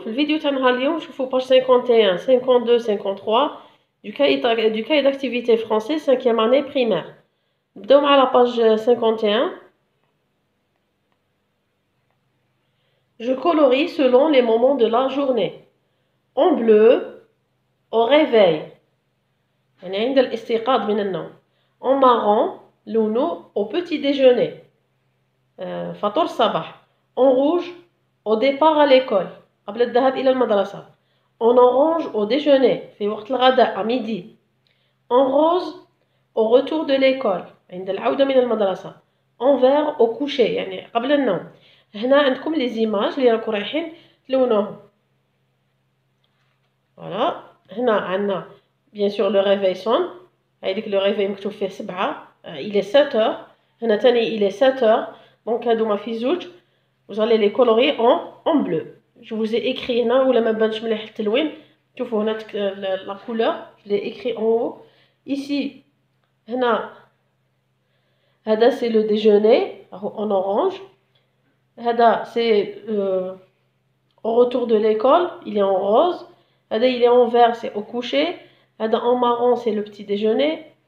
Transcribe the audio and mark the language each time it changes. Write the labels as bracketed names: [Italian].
[Arabic] في الفيديو تاع نهار اليوم نشوفوا باج 51 52 53 [French] du cahier d'activité français 5e année primaire. [Arabic] نبداو مع [French] la page [Arabic] 51. [French] Je colorie selon les moments de la journée. En bleu au réveil [Arabic] يعني عند الاستيقاظ من النوم. [French] En marron [Arabic] لونه [French] au petit déjeuner [Arabic] فطور الصباح. [French] En rouge au départ à l'école [Arabic] قبل الذهاب إلى المدرسة. [French] En orange au déjeuner [Arabic] في وقت الغداء [French] à midi. En rose au retour de l'école [Arabic] عند العودة من المدرسة. [French] En vert au coucher [Arabic] يعني قبل النوم. هنا عندكم [French] لي زيماج [Arabic] اللي راكم رايحين تلونوهم. فوالا هنا عندنا [French] bien sûr le réveil sonne. [Arabic] هايديك [French] le réveil [Arabic] مكتوب فيه 7. [French] il est 7 heures. [Arabic] هنا تاني [French] il est 7 heures. [Arabic] donc هادوما في زوج. [French] vous allez les colorer en bleu. je vous ai écrit [Arabic] هنا ولا ما بانش مليح التلوين. شوفوا هنا [French] la couleur je l'ai écrit en haut. ici [Arabic] هنا هذا [French] c'est le déjeuner en orange. هذا c'est au retour de l'école, il est en rose. هذا il est en vert, c'est au coucher. هذا en marron, c'est le petit déjeuner.